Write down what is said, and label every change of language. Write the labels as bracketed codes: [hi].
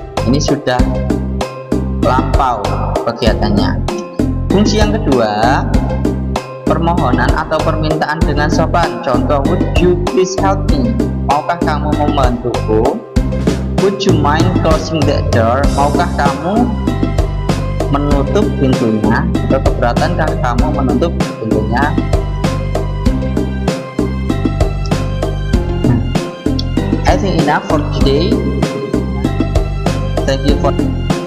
[id] Ini sudah lampau kegiatannya. Fungsi yang kedua, permohonan atau permintaan dengan sopan. Contoh, [en] would you please help me? [id] Maukah kamu membantuku? [en] Would you mind closing that door? [id] Maukah kamu menutup pintunya? Atau keberatankah kamu menutup pintunya? [en] I think enough for today. Thank you for